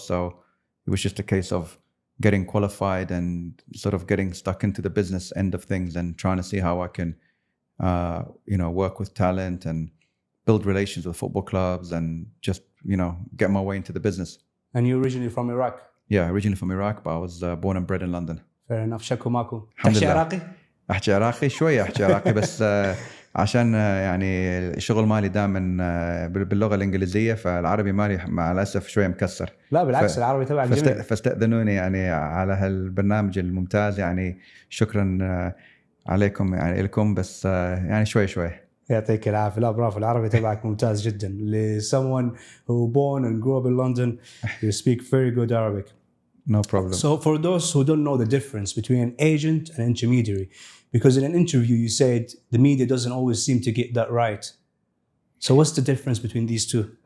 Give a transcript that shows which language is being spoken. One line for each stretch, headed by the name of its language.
English: So it was just a case of getting qualified and sort of getting stuck into the business end of things and trying to see how I can, work with talent and build relations with football clubs and just, get my way into the business. And you're originally from Iraq? Yeah, originally from Iraq, but I was born and bred in London. Fair enough.
Arabic: شكو ماكو. الحمد تحكي لله. عراقي؟ احكي عراقي شوية، احكي عراقي بس عشان يعني الشغل مالي دائما باللغة الإنجليزية، فالعربي مالي مع الأسف شوية مكسر. لا بالعكس العربي تبعك جميل. فاستأذنوني يعني على هالبرنامج الممتاز، يعني شكرا عليكم يعني لكم، بس يعني شوي. يعطيك العافية. لا برافو، العربي تبعك ممتاز جدا.
English: Someone who born and grew up in London, you speak very good Arabic. No problem. So for those who don't know the difference between an agent and intermediary, because in an interview you said the media doesn't always seem to get that right. So what's the difference between these two?